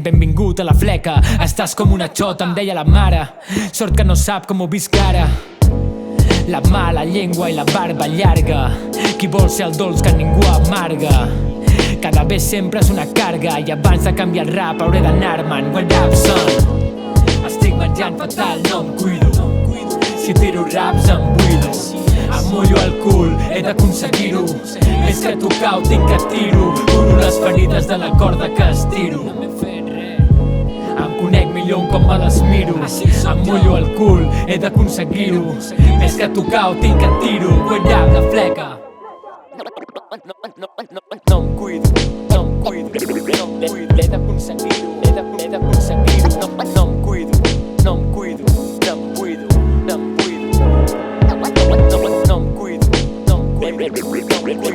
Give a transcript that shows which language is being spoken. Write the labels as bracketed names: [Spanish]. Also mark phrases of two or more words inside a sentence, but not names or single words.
[Catalan] Benvingut a la fleca. Estàs com una xota, em deia la mare. Sort que no sap com ho visc ara. La mala llengua i la barba llarga. Qui vol ser el dolç que ningú amarga. [Spanish] Cada vez [Catalan] sempre és una carga. I abans de canviar el rap hauré d'anar-me'n. [English] What up, son? [Catalan] Estic menjant fatal, no em cuido. Si tiro raps em buido. Em mullo el cul, he d'aconseguir-ho. Més que tocar ho tinc que tiro. Curo les ferides de la corda que estiro. Em conec millor un cop me les miro. Em mullo el cul, he d'aconseguir-ho. Més que tocar ho tinc que tiro. [English] What up, [Catalan] la fleca. No em cuido, no em cuido, no em cuido. He d'aconseguir-ho, he d'aconseguir-ho. No em cuido, no em cuido, no em cuido, no em cuido. No em cuido, no em cuido.